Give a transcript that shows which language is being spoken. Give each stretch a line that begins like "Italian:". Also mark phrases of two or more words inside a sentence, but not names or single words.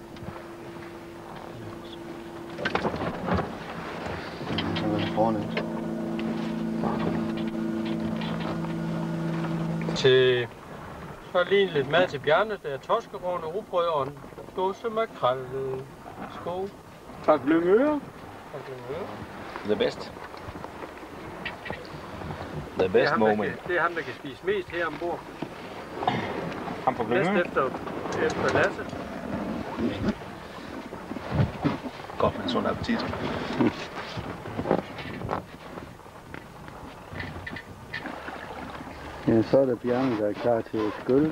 Danish: Til så er lige lidt mad til Bjarne, der er torskerårne, rugbrød og en dåse makrel. Skål. Tak, Lyngøre.
English: The best. The best moment.
Danish: Det er ham, der kan spise mest her ombord. Ham på Næst Lyngøre. efter Lasse. Godt med en sund appetit. Ja, så er der Bjarne, der er klar til at skylle.